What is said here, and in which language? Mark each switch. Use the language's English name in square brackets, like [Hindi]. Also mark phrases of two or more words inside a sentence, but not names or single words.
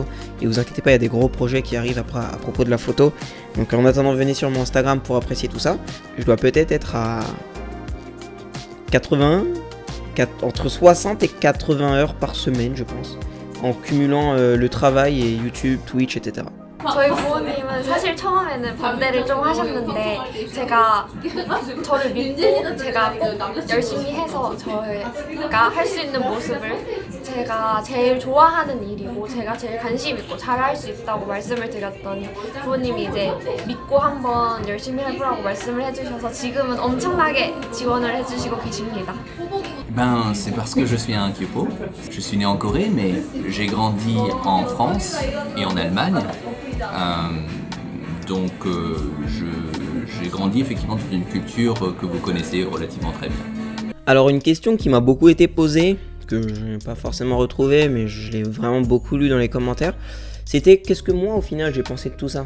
[French] Et vous inquiétez pas, il y a des gros projets qui arrivent après, à propos de la photo. Donc en attendant, venez sur mon Instagram pour apprécier tout ça. Je dois peut-être être à 80, entre 60 et 80 heures par semaine, je pense, en cumulant le travail et YouTube, Twitch, etc. [Korean] 저희 부모님은 사실 처음에는 반대를 좀 하셨는데 제가 저를 믿고 제가 꼭 열심히 해서 저가 할 수 있는 모습을 제가 제일 좋아하는 일이고 제가 제일 관심 있고 잘할 수 있다고 말씀을 드렸더니 부모님이 이제 믿고 한번 열심히 해보라고 말씀을 해주셔서 지금은 엄청나게 지원을 해주시고 계십니다. [French] C'est parce que je suis un Kyopo. Je suis né en Corée, mais j'ai grandi en France et en Allemagne. Donc j'ai grandi effectivement dans une culture que vous connaissez relativement très bien. Alors une question qui m'a beaucoup été posée, que je n'ai pas forcément retrouvée, mais je l'ai vraiment beaucoup lu dans les commentaires, c'était qu'est-ce que moi au final j'ai pensé de tout ça?